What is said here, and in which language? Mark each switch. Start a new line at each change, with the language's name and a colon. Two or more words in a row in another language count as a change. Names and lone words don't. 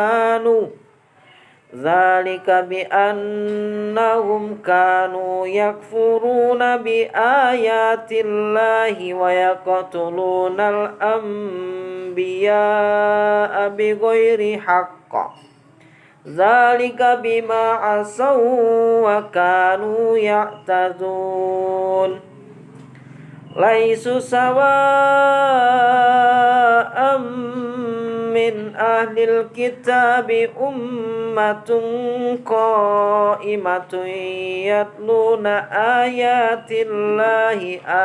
Arabic: كانوا يكفرون بآيات الله ويقتلون الأنبياء بغير حق. ذلك بما عصوا وكانوا يعتدون. ليسوا سواء من أهل الكتاب أمة قائمة يتلون آيات الله